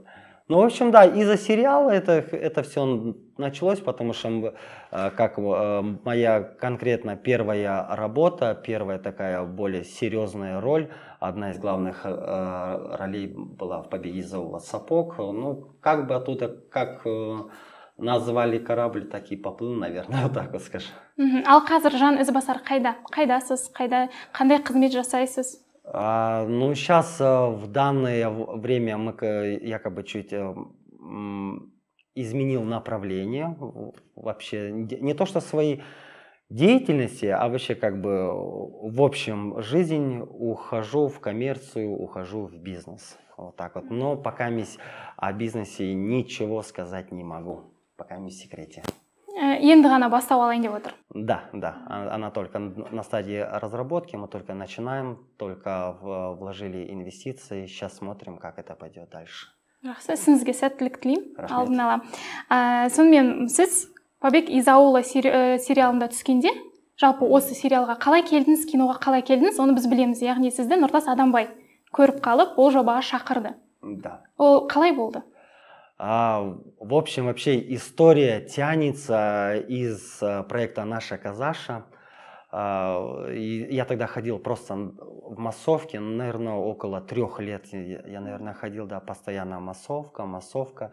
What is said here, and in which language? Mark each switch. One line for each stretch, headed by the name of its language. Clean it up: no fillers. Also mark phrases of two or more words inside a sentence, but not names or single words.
Russian: Ну, в общем, да, из-за сериала это все началось, потому что как моя конкретно первая работа, первая такая более серьезная роль, одна из главных ролей была в «Побеге из аула» сапог. Ну, как бы оттуда, как назвали корабль, так и поплыл, наверное, вот так вот скажем.
Kazakh: Ал қазір Жан Ізбасар қайда? Қайдасыз? Қандай қызмет жасайсыз?
Russian: Ну, сейчас в данное время мы якобы чуть изменил направление, вообще не то что своей деятельности, а вообще как бы в общем жизнь, ухожу в коммерцию, ухожу в бизнес, вот так вот. Но пока о бизнесе ничего сказать не могу, пока в секрете.
Kazakh: Енді ғана бастау алайын деп отыр.
Russian: Да, она только на стадии разработки, мы только начинаем, только вложили инвестиции, сейчас смотрим, как это пойдет дальше.
Kazakh: Жақсы, сізге сәттілік тілеймін, алдын ала. Сонымен, сіз «Побег из аула» сериалында түскенде, жалпы осы сериалға қалай келдіңіз, киноға қалай келдіңіз, оны біз білеміз. Яғни сізді Нұртас Адамбай көріп қалып, ол жобаға шақырды.
Russian: Да.
Kazakh: Ол қалай болды?
Russian: В общем, вообще история тянется из проекта «Наша Казаша». Я тогда ходил просто в массовке, наверное, около 3 лет. Я, наверное, ходил, да, постоянно массовка.